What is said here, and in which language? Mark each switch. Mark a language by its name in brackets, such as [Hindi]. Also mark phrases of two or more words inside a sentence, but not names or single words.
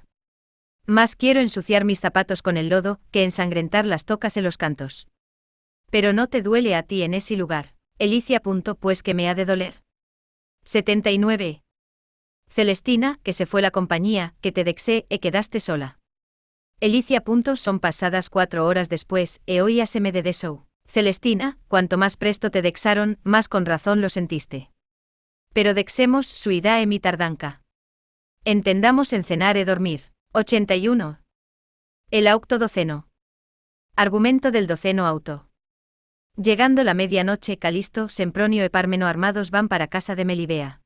[Spanish] Más quiero ensuciar mis zapatos con el lodo, que ensangrentar las tocas en los cantos. Pero no te duele a ti en ese lugar. Elicia. Pues que me ha de doler. 79. Celestina, que se fue la compañía, que te dexé e quedaste sola. Elicia. Son pasadas 4 horas después, e oíaseme de desou. Celestina, cuanto más presto te dexaron, más con razón lo sentiste. Pero dexemos su ida e mi tardanca. Entendamos en cenar e dormir. 81. El auto doceno. Argumento del doceno auto. Llegando la medianoche, Calisto, Sempronio e Parmeno armados van para casa de Melibea.